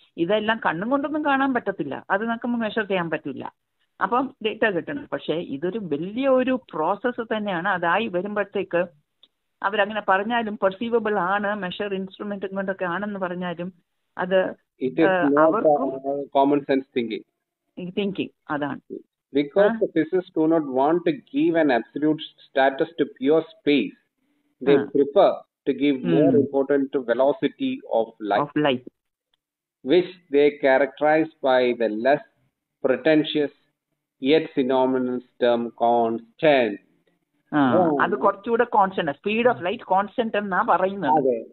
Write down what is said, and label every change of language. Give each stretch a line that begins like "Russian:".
Malayalam: ഇതെല്ലാം കണ്ണും കൊണ്ടൊന്നും കാണാൻ പറ്റത്തില്ല, അത് നമുക്ക് മെഷർ ചെയ്യാൻ പറ്റില്ല. അപ്പം ഡേറ്റ കിട്ടണം. പക്ഷേ ഇതൊരു വലിയ ഒരു പ്രോസസ്സ് തന്നെയാണ്. അതായി വരുമ്പോഴത്തേക്ക് അവരങ്ങനെ പറഞ്ഞാലും പെർസീവബിൾ ആണ്, മെഷർ ഇൻസ്ട്രുമെന്റ് കൊണ്ടൊക്കെ ആണെന്ന് പറഞ്ഞാലും അത് അവർക്കും കോമൺ സെൻസ് തിങ്കിങ് അതാണ്.
English: Because the physicists do not want to give an absolute status to pure space, they prefer to give more importance to velocity of light, which they characterize by the less pretentious yet synonymous term constant.
Malayalam: അത് കുറച്ചുകൂടെ constant, speed of light constant എന്നാ പറയുന്നത്.